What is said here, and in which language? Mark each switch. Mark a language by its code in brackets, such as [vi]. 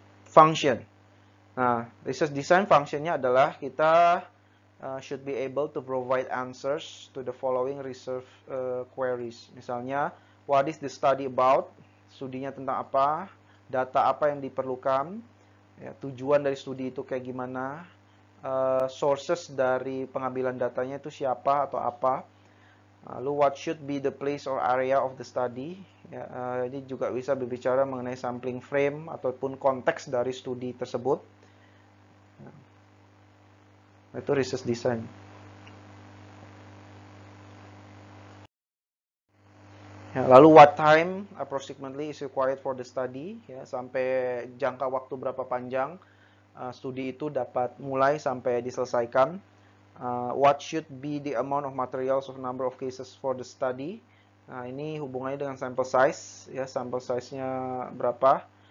[en] Function. Nah, research design [id] functionnya adalah kita [en] should be able to provide answers to the following research queries. Misalnya, what is the study about? [id] Studinya tentang apa? Data apa yang diperlukan? Ya, tujuan dari studi itu kayak gimana? Sources dari pengambilan datanya itu siapa atau apa? [en] Lalu what should be the place or area of the study? [id] Ya, ini juga bisa berbicara mengenai sampling frame ataupun konteks dari studi tersebut. Itu research design. Ya, lalu [en] what time approximately is required for the study, [id] ya, sampai jangka waktu berapa panjang studi itu dapat mulai sampai diselesaikan. [en] What should be the amount of materials of number of cases for the study. [id] Nah, ini hubungannya dengan sample size, ya, sample size-nya berapa.